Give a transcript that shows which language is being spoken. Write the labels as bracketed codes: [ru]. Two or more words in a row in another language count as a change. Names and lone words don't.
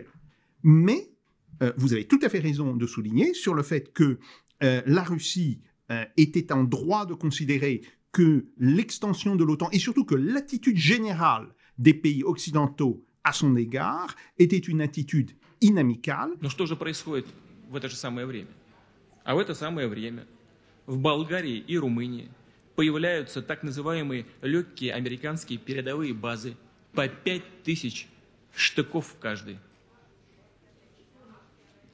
[fr] Mais vous avez tout à fait raison de souligner sur le fait que la Russie était en droit de considérer que l'extension de l'OTAN, et surtout que l'attitude générale des pays occidentaux à son égard était une attitude inamicale. [ru] Но что же происходит в это же самое время? А в это самое время в Болгарии и Румынии появляются так называемые легкие американские передовые базы по 5000 штыков в каждой.